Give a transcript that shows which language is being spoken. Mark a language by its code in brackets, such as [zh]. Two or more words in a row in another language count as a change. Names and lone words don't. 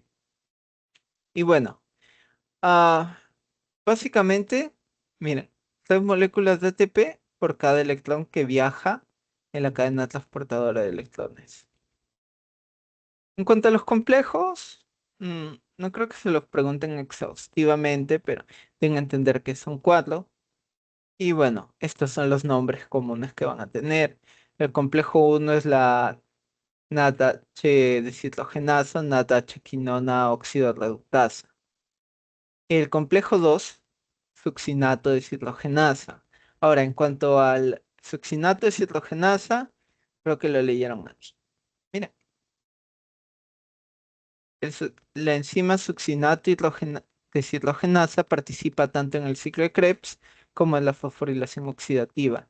[es] Y bueno, ah, básicamente, miren, 3 moléculas de ATP por cada electrón que viaja en la cadena transportadora de electrones. En cuanto a los complejos, no creo que se los pregunten exhaustivamente, pero tienen que entender que son 4. Y bueno, estos son los nombres comunes que van a tener. El complejo 1 es la NADH deshidrogenasa, NADH quinona óxido reductasa. El complejo 2, succinato deshidrogenasa. Ahora, en cuanto al succinato deshidrogenasa, creo que lo leyeron aquí. Mira, la enzima succinato deshidrogenasa participa tanto en el ciclo de Krebs como en la fosforilación oxidativa.